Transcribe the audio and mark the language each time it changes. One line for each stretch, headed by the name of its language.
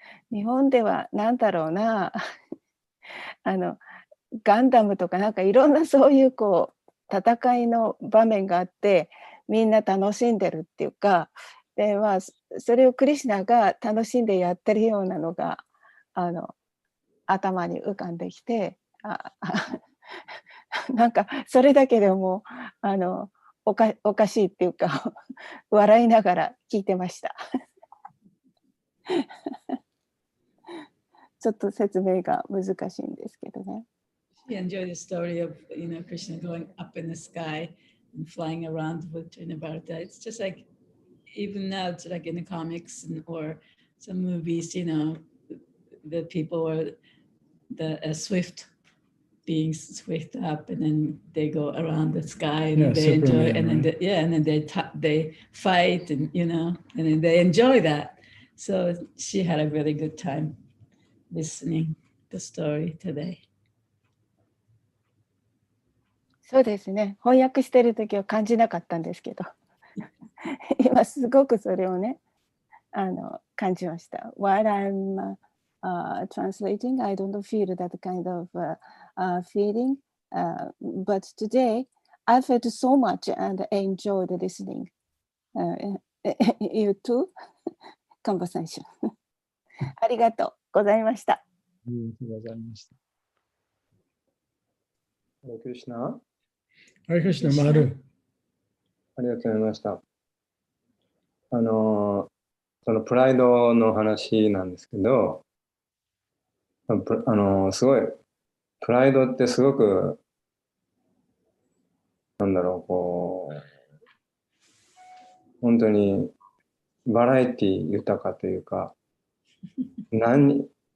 Japanese: 日本では何だろうなガンダムとかなんかいろんなそういうこう戦いの場面があってみんな楽しんでるっていうかで、まあ、それをクリシュナが楽しんでやってるようなのが頭に浮かんできてなんかそれだけでもおかしいっていうか笑いながら聞いてました。ちょっと説明が難しいんですけどね。
English: She enjoyed the story of Krishna going up in the sky and flying around with Trinavarta. It's just like even now it's like in the comics or some movies, the people are the swift beings swift up and then they go around the sky and they enjoy and then and then they fight and and then they enjoy that. So she had a really good time listening the story today.
Japanese: そうですね。翻訳してる時は感じなかったんですけど、今すごくそれをね、感じました。
English: While I'm translating, I don't feel that kind of feeling, but today I felt so much and enjoyed listening. You too? Conversation.
Japanese: ありがとうございました。ありがとうございました。クリシュナ。ハレクリシュナ、マル。ありがとうございました。そのプライドの話なんですけど、すごい、プライドってすごく、本当にバラエティ豊かというか、何